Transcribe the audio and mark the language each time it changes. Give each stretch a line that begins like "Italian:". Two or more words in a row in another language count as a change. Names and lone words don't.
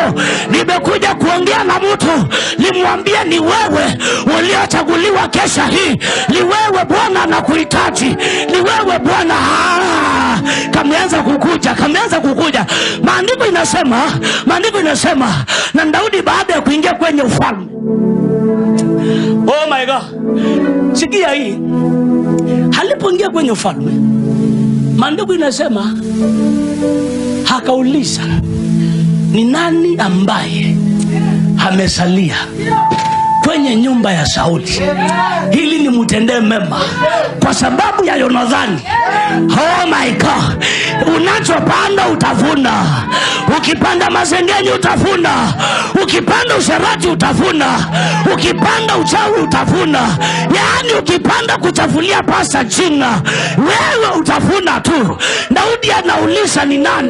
Swahili: Nimekuja kuongea na mtu, nimwambie ni wewe uliochaguliwa kesha hii. Ni wewe Bwana anakuhitaji, ni wewe Bwana. Kameanza kukuja. Maandiko inasema na Daudi baada ya kuingia kwenye ufalme.
English: Oh my God.
Swahili: Sikia hii. Alipoingia kwenye ufalme, maandiko inasema hakauliza ni nani ambaye amesalia kwenye nyumba ya Sauli ili nimutendee mema, kwa sababu ya Yonathani.
English: Oh my God.
Swahili: Unachopanda utavuna. Ukipanda masengenyo utavuna, ukipanda usherati utavuna, ukipanda uchawi utavuna. Yani ukipanda kuchafulia pasa jina, wewe utavuna tu. Daudi anauliza ni nani?